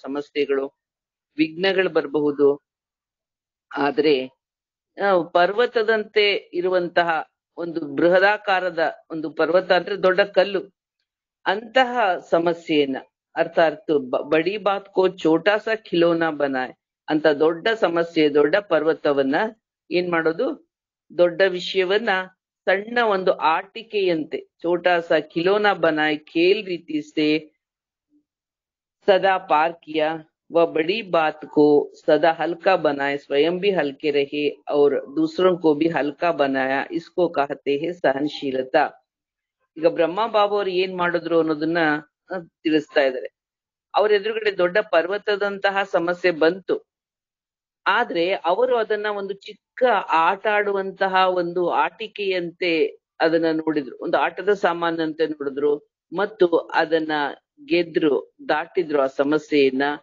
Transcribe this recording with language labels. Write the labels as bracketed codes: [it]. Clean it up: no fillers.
[kn] ಸಮಸ್ಯೆಗಳು, ವಿಘ್ನಗಳು ಬರಬಹುದು. ಆದ್ರೆ ಪರ್ವತದಂತೆ ಇರುವಂತಹ ಒಂದು ಬೃಹದಾಕಾರದ ಒಂದು ಪರ್ವತ ಅಂದ್ರೆ ದೊಡ್ಡ ಕಲ್ಲು, ಅಂತಹ ಸಮಸ್ಯೆಯನ್ನ ಅರ್ಥಾತ್ [hi] ಬಡಿ ಬಾತ್ ಕೋ ಛೋಟಾ ಸಾ ಖಿಲೋನಾ ಬನಾಯ್ [kn] ಅಂತ ದೊಡ್ಡ ಸಮಸ್ಯೆ, ದೊಡ್ಡ ಪರ್ವತವನ್ನ ಏನ್ ಮಾಡೋದು, ದೊಡ್ಡ ವಿಷಯವನ್ನ ಸಣ್ಣ ಒಂದು ಆಟಿಕೆಯಂತೆ, [hi] ಛೋಟಾ ಸಾ ಖಿಲೋನಾ ಬನಾಯ್ ಖೇಲ್ ರೀತಿ ಸೇ सदा पार किया, वह बड़ी बात को सदा हल्का बनाए, स्वयं भी हल्के रहे और दूसरों को भी हल्का बनाया, इसको कहते हैं सहनशीलता. [kn] ಈಗ ಬ್ರಹ್ಮ ಬಾಬು ಅವ್ರು ಏನ್ ಮಾಡಿದ್ರು ಅನ್ನೋದನ್ನ ತಿಳಿಸ್ತಾ ಇದ್ದಾರೆ. ಅವ್ರ ಎದುರುಗಡೆ ದೊಡ್ಡ ಪರ್ವತದಂತಹ ಸಮಸ್ಯೆ ಬಂತು. ಆದ್ರೆ ಅವರು ಅದನ್ನ ಒಂದು ಚಿಕ್ಕ ಆಟ ಆಡುವಂತಹ ಒಂದು ಆಟಿಕೆಯಂತೆ ಅದನ್ನ ನೋಡಿದ್ರು, ಒಂದು ಆಟದ ಸಾಮಾನಂತೆ ನೋಡಿದ್ರು ಮತ್ತು ಅದನ್ನ ಗೆದ್ರು, ದಾಟಿದ್ರು ಆ ಸಮಸ್ಯೆಯನ್ನ.